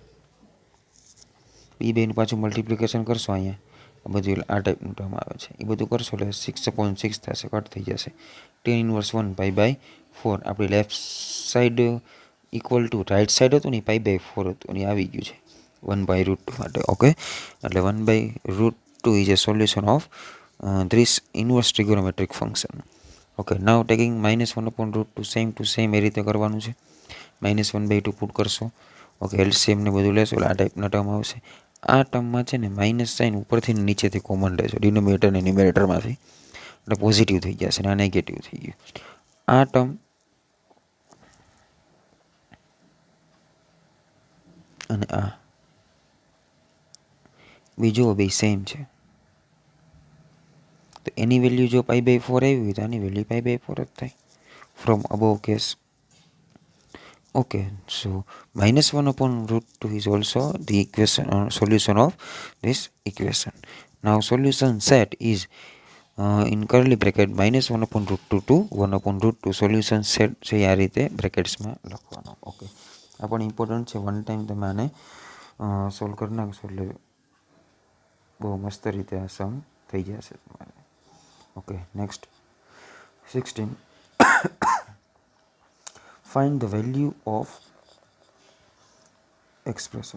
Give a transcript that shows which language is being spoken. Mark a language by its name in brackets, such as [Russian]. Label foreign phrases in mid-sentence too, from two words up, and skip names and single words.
[Gujarati] એ બેનું પાછું મલ્ટીપ્લિકેશન કરશો અહીંયા આ બધું, એટલે આ ટાઈપનું ટર્મ આવે છે. એ બધું કરશો એટલે 6/6 થશે, કટ થઈ જશે. [English] tan inverse 1 π/4. આપણી left side equal to right side હતું ને π/4 હતું ને આવી ગયું છે 1/√2 માટે. okay, એટલે 1/√2 ઇઝ a solution of this inverse trigonometric function. okay, now taking [Gujarati] -1/√2 [English] same to same [Gujarati] એ રીતે કરવાનું છે. -1/2 પુટ કરશો. ઓકે, એલસીએમ ને બધું લેશો એટલે આ ટાઈપના ટર્મ આવશે. આ ટર્મમાં છે ને [English] minus sign [Gujarati] ઉપરથી નીચેથી કોમન રહેશે ડિનોમિનેટર અને ન્યુમેરેટરમાંથી, એટલે પોઝિટિવ થઈ ગયા છે અને આ નેગેટિવ થઈ ગયું. આ ટર્મ અને આ બીજો બે સેમ છે, તો એની વેલ્યુ જો π/4 આવી હોય તો આની વેલ્યુ π/4 જ થાય [English] from above case. okay, so -1/√2 is also the equation solution of this equation. Now solution set is in curly bracket -1/√2 to 1/√2. solution set [Gujarati] છે આ રીતે બ્રેકેટ્સમાં લખવાનો. ઓકે, આ પણ ઇમ્પોર્ટન્ટ છે. [English] one time [Gujarati] તમે આને સોલ્વ કરી નાખશો એટલે બહુ મસ્ત રીતે આ સમ થઈ જશે તમારે. [English] okay, next 16. Find the value of expression.